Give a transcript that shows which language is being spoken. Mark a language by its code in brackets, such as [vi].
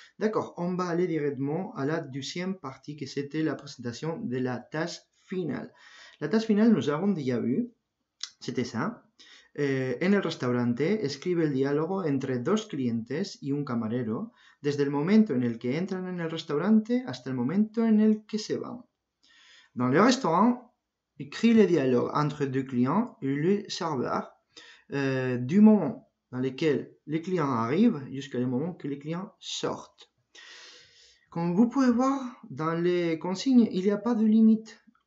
[fr] D'accord, on va aller directement à la deuxième partie que c'était la présentation de la tâche finale. La tâche finale, nous avons déjà vu, c'était ça. [es] En el restaurante, escribe el diálogo entre dos clientes y un camarero, desde el momento en el que entran en el restaurante hasta el momento en el que se van. [fr] Dans le restaurant, écrit le dialogue entre deux clients et le serveur, du moment dans lequel les clients arrivent jusqu'à le moment que les clients sortent. Comme vous pouvez voir, dans les consignes, il n'y a pas de limite.